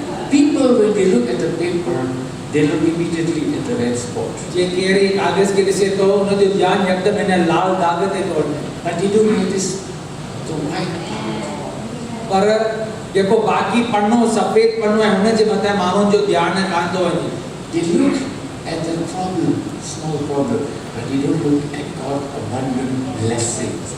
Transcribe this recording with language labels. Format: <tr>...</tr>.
<en>People, when they look at the paper, they look immediately at the red spot.</en> <sd>जे केरे कागज के ॾिसे तो उन जो ध्यान एकदम इन लाल दाग ते तो</sd> <en>But they don't notice the white part.</en> <sd>पर जेको बाकी पन्नो सफेद पन्नो है हुन जे मथे माण्हुनि जो ध्यान कान थो वञे</sd> <en>They look at the problem, small problem, but they don't look at God's abundant blessings.</en>